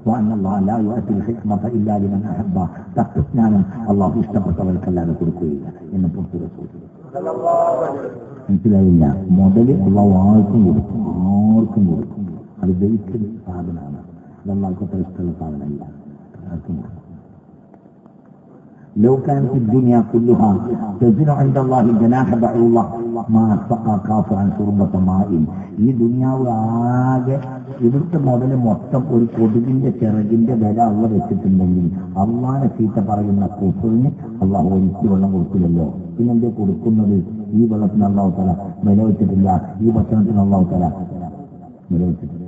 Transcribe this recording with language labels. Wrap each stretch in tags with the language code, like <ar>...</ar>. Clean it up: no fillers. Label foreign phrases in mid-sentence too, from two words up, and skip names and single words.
<ml>തത്വജ്ഞാനം അല്ലാഹു ഇഷ്ടപ്പെട്ടവർക്കല്ലാതെ കൊടുക്കുകയില്ല എന്ന് പുറത്തു. മനസ്സിലായില്ല? മുതല് അല്ലാഹു ആർക്കും കൊടുക്കും, ആർക്കും കൊടുക്കും. അത് ദൈവത്തിന്റെ സാധനമാണ്. അല്ലാഹുക്ക് അത്ര ഇഷ്ടമുള്ള സാധനമല്ല, ആർക്കും കൊടുക്കും.</ml> <ar>لو كانت الدنيا كلها تزن عند الله جناح بعوضة ما سقى كافرا شربة ماء.</ar> <ml>ഈ ദുനിയാവ് ആകെ ഇവിടുത്തെ മുതല് മൊത്തം ഒരു കൊതുകിന്റെ ചിറകിന്റെ വില അള്ള വെച്ചിട്ടുണ്ടെങ്കിൽ അള്ളാനെ ചീത്ത പറയുന്ന കുഫറിന് അള്ളാഹു ഒരിക്കൽ വെള്ളം കൊടുക്കില്ലല്ലോ. പിന്നെന്തേ കൊടുക്കുന്നത്? ഈ വെള്ളത്തിന് അള്ളാഹു തആല വില വെച്ചിട്ടില്ല, ഈ ഭക്ഷണത്തിന് അള്ളാഹു തആല വില വെച്ചിട്ടില്ല.</ml>